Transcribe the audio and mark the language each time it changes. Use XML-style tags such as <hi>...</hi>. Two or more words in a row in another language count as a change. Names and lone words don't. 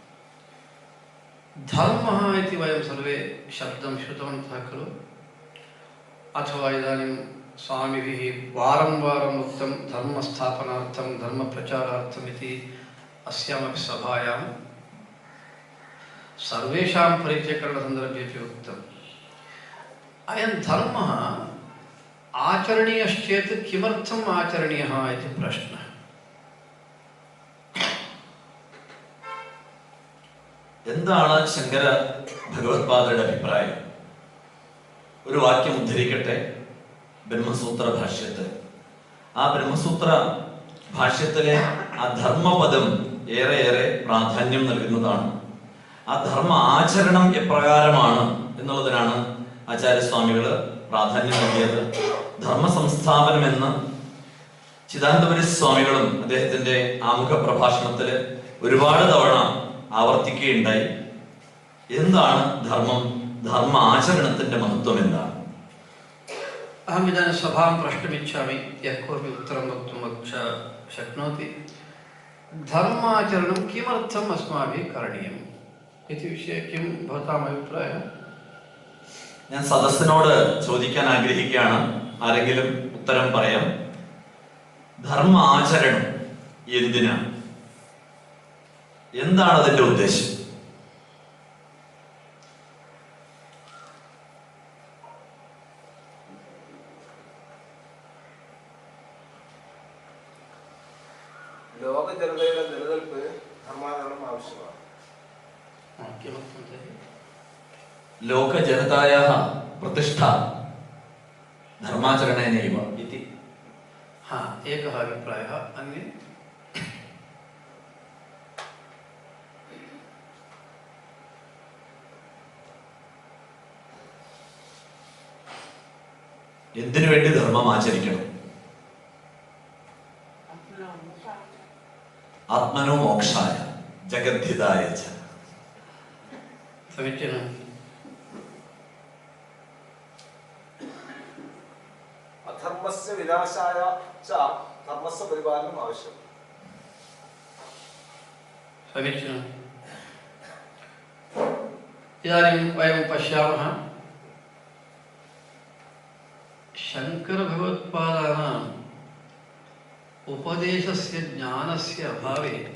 <sa>धर्मः इति वयं सर्वे शब्दं श्रुतवन्तः खलु, अथवा इदानीं स्वामिभिः वारं वारम् उक्तं धर्मस्थापनार्थं धर्मप्रचारार्थम् इति अस्यामपि सभायां सर्वेषां परिचयकरणसन्दर्भेपि उक्तम्। अयं धर्मः आचरणीयश्चेत् किमर्थम् आचरणीयः इति प्रश्नः।</sa> <ml>എന്താണ് ശങ്കര ഭഗവത്പാദരുടെ അഭിപ്രായം? ഒരു വാക്യം ഉദ്ധരിക്കട്ടെ. ബ്രഹ്മസൂത്ര ഭാഷ്യത്തിൽ, ആ ബ്രഹ്മസൂത്ര ഭാഷ്യത്തിലെ ആ ധർമ്മപദം ഏറെ പ്രാധാന്യം നൽകുന്നതാണ്. ആ ധർമ്മ ആചരണം എപ്രകാരമാണ് എന്നുള്ളതിനാണ് ആചാര്യസ്വാമികൾ പ്രാധാന്യം നൽകിയത്. ധർമ്മ സംസ്ഥാപനം എന്ന് ചിദാനന്ദപുരി സ്വാമികളും അദ്ദേഹത്തിന്റെ ആമുഖ പ്രഭാഷണത്തിൽ ഒരുപാട് തവണ ആവർത്തിക്കുകയുണ്ടായി. എന്താണ് ധർമ്മം? ധർമ്മ ആചരണത്തിന്റെ മഹത്വം എന്താണ്?</ml> <sa>अहम् इदानीं सभां प्रष्टुमिच्छामि, यः कोऽपि उत्तरं वक्तुं शक्नोति। धर्माचरणं किमर्थम् अस्माभिः करणीयम् इति विषये किं भवताम् अभिप्रायः?</sa> <ml>ഞാൻ സദസ്സിനോട് ചോദിക്കാൻ ആഗ്രഹിക്കുകയാണ്. ആരെങ്കിലും ഉത്തരം പറയാം. ധർമ്മ ആചരണം എന്തിനാണ്? എന്താണ് അതിന്റെ ഉദ്ദേശം? ലോക ജനതയുടെ നിലനിൽപ്പ് ധർമാചരണം ആവശ്യമാണ്.</ml> <sa>लोक जनतायाः प्रतिष्ठा धर्माचरणेनैव इति एकः अभिप्रायः। अन्ये</sa> <ml>എന്തിനു വേണ്ടി ധർമ്മം ആചരിക്കണം?</ml> <sa>आत्मनो मोक्षाय जगद्धिताय च. समीचीनम्। अधर्मस्य विनाशाय च धर्मस्य परिपालनम् आवश्यम्. समीचीनम्। इदानीं वयं पश्यामः, शङ्करभगवत्पादानाम् उपदेशस्य ज्ञानस्य अभावे</sa>